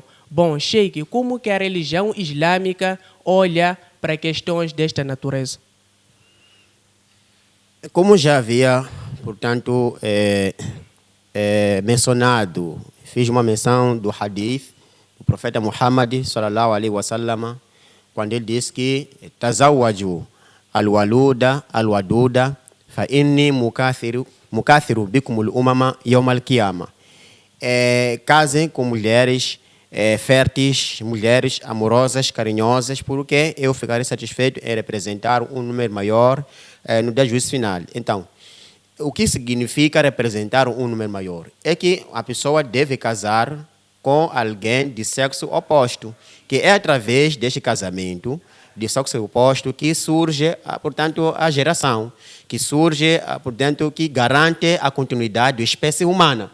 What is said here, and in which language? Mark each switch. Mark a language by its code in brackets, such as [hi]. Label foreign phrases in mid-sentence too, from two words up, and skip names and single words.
[pt] Bom, Sheikh, como que a religião islâmica olha para questões desta natureza? Como já havia, portanto, mencionado, fiz uma menção do hadith do profeta Muhammad, [ar] صلى الله عليه وسلم, [pt] quando ele disse que [ar] تزوجوا الولود الودود فإني مكاثر بكم الأمم يوم القيامة. [pt] Casem com mulheres férteis, mulheres amorosas, carinhosas, porque eu ficarei satisfeito em representar um número maior no dia do juízo final. Então, o que significa representar um número maior? É que a pessoa deve casar com alguém de sexo oposto, que é através deste casamento de sexo oposto que surge, portanto, a geração, que surge, portanto, que garante a continuidade da espécie humana.